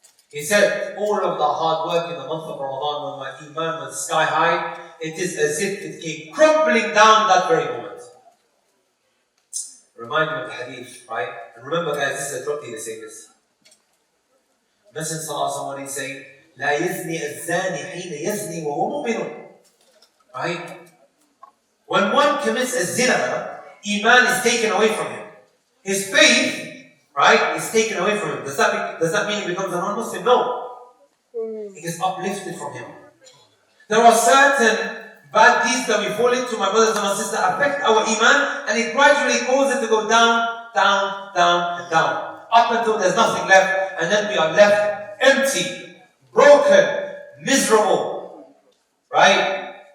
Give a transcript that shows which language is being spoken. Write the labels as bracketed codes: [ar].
[en] He said, all of the hard work in the month of Ramadan when my iman was sky high, it is as if it came crumbling down that very moment. Remind me of the hadith, right? And remember guys, this is a drop to say this. Messenger sallallahu is saying, [ar] لا يزني الزاني حين يزني وهو مؤمن. [en] Right? When one commits a zina, iman is taken away from him. His faith, right, is taken away from him. Does that mean he becomes a non-Muslim? No. It is uplifted from him. There are certain bad deeds that we fall into, my brothers and my sisters, affect our iman, and it gradually causes it to go down, down, down, and down, up until there's nothing left, and then we are left empty, broken, miserable, right?